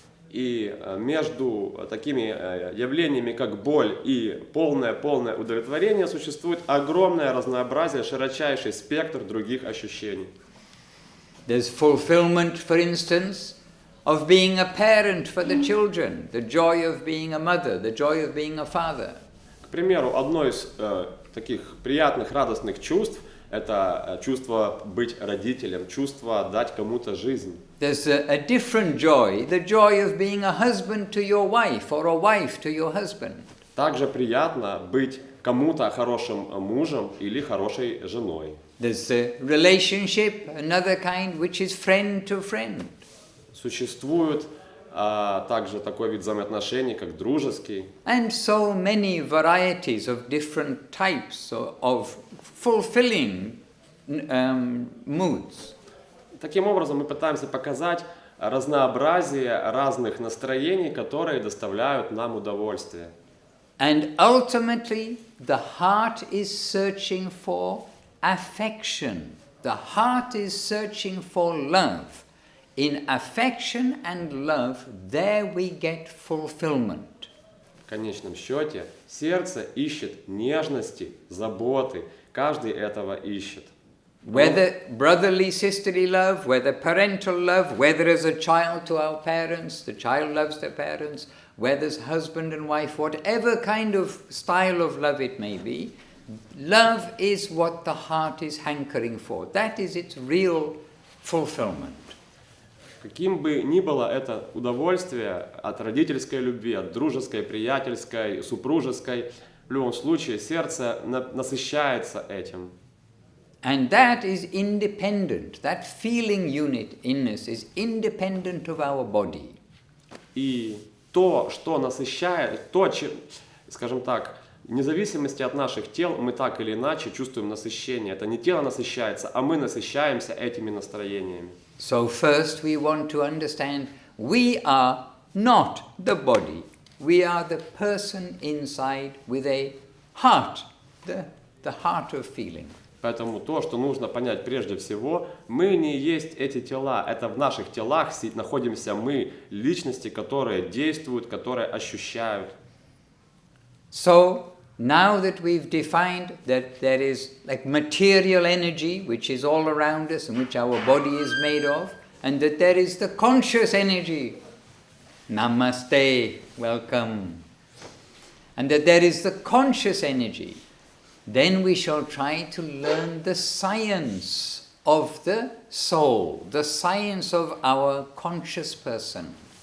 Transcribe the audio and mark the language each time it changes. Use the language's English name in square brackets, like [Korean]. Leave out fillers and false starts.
[Russian] И между такими явлениями, как боль и полное удовлетворение, существует огромное разнообразие, широчайший спектр других ощущений. [English] There's fulfillment, for instance, of being a parent for the children, the joy of being a mother, the joy of being a father. [Russian] К примеру, одно из таких приятных, радостных чувств – это чувство быть родителем, чувство дать кому-то жизнь. [English] There's a different joy, the joy of being a husband to your wife or a wife to your husband. [Russian] Также приятно быть кому-то хорошим мужем или хорошей женой. [English] There's a relationship, another kind, which is friend to friend. [Russian] Существует также такой вид взаимоотношений, как дружеский. [English] And so many varieties of different types of fulfilling moods. [Russian] Таким образом, мы пытаемся показать разнообразие разных настроений, которые доставляют нам удовольствие. [English] And ultimately, the heart is searching for affection. The heart is searching for love. In affection and love, there we get fulfillment. [Russian] В конечном счете, сердце ищет нежности, заботы. Каждый этого ищет. [English] Whether brotherly, sisterly love, whether parental love, whether as a child to our parents, the child loves their parents, whether as husband and wife, whatever kind of style of love it may be, love is what the heart is hankering for. That is its real fulfillment. [Russian] Каким бы ни было это удовольствие от родительской любви, от дружеской, приятельской, супружеской, в любом случае сердце насыщается этим. [English] And that is independent. That feeling unit in us is independent of our body. [Russian] И то, что насыщает, скажем так, вне зависимости от наших тел, мы так или иначе чувствуем насыщение. Это не тело насыщается, а мы насыщаемся этими настроениями. [English] So first we want to understand we are not the body. We are the person inside with a heart, the heart of feeling. [Russian] Поэтому то, что нужно понять прежде всего, мы не есть эти тела. Это в наших телах находимся мы, личности, которые действуют, которые ощущают. [English] So now that we've defined that there is like material energy which is all around us and which our body is made of, and that there is the conscious energy, namaste, welcome, and that there is the conscious energy, then we shall try to learn the science of the soul, the science of our conscious person.